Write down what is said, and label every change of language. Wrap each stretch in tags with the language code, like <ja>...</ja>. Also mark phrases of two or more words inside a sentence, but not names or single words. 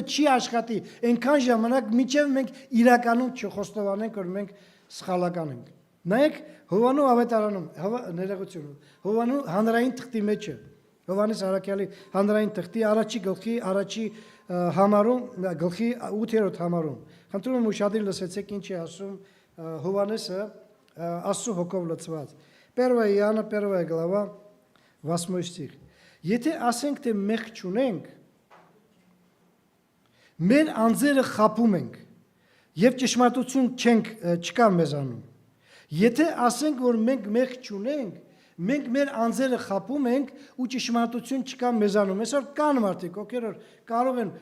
<hy>չի աշխատի այնքան ժամանակ, մինչև մենք իրականում չխոստովանենք, որ մենք սխալական ենք։ Նայեք Հովանու ավետարանում, ներողություն, Հովանու հանրային թղթի մեջը, Հովանես Արաքյալի հանրային թղթի առաջի գլխի առաջի համարում, գլխի 8-րդ համարում։ Խնդրում եմ ուշադիր լսեցեք ինչ է ասում Հովանեսը Աստծո հոգով լցված։</hy> <ru>1 Иоанна 1 глава 8 стих։</ru> <hy>Եթե ասենք թե մեղք չունենք, մեր անձերը խաբում ենք եւ ճշմարտություն չկա մեզանում։ Եթե ասենք որ մենք մեղք չունենք, մենք մեր անձերը խաբում ենք ու ճշմարտություն չկա մեզանում։ Այսօր կան մարդիկ, ովքեր կարող են</hy>